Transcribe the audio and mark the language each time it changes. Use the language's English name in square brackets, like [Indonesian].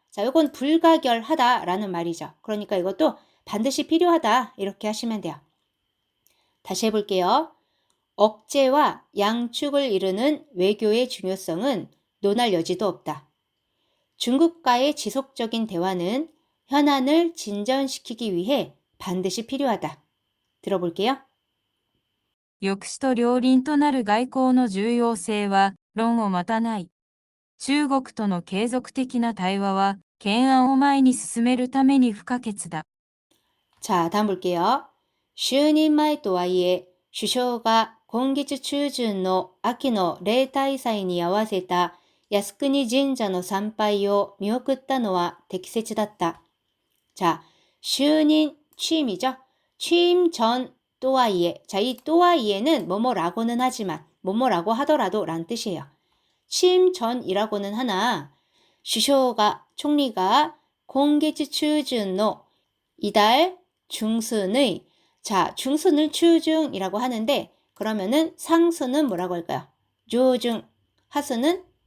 [Korean] 자, 이건 불가결하다라는 말이죠. 그러니까 이것도 반드시 필요하다 이렇게 하시면 돼요. 다시 해볼게요. 억제와 양축을 이루는 외교의 중요성은 논할 여지도 없다. 중국과의 지속적인 대화는 현안을 진전시키기 위해 반드시 필요하다. 들어볼게요. [Japanese] 抑止と両輪となる外交の重要性は論を待たない。中国との継続的な対話は懸案を前に進めるために不可欠だ。 [Korean] 자, 다음 볼게요. [Japanese] 就任前とはいえ、首相が今月中旬の秋の例大祭に合わせた靖国神社の参拝を見送ったのは適切だった. [Korean] 자, 就任, 취임이죠. 취임 전 또はいえ. 자, 이 또はい에는 뭐뭐라고는 하지만, 뭐뭐라고 하더라도 라는 뜻이에요. 취임 전이라고는 하나, [Japanese] 首相が, [Korean] 총리가 [Japanese] 今月中旬の [Korean] 이달 중순의, 자, 중순을 추중이라고 하는데 그러면은 상수는 뭐라고 할까요? 조중, 하수는